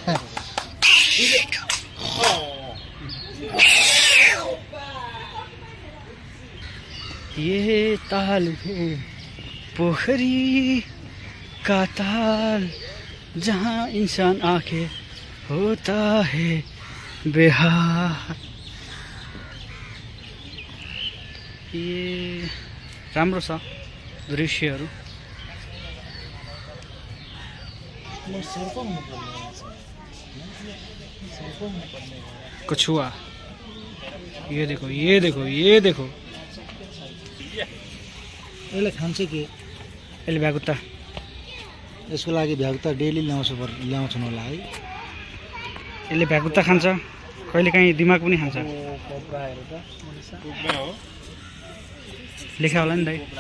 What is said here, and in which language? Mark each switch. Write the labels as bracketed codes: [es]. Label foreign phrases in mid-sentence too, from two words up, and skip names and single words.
[hi] ये ताल है पोखरी का ताल जहाँ इंसान आके होता है बेहाल। [ne] ये राम्रो छ दृश्यहरू। [hi] कछुआ। ये देखो ये देखो ये देखो। [ne] यसले खान्छ के? यसले भ्यागुत्ता। यसको लागि भ्यागुत्ता डेली ल्याउँछन् होला है। यसले भ्यागुत्ता खान्छ, कहिलेकाहीँ दिमाग पनि खान्छ। लेखा होला नि दाइ।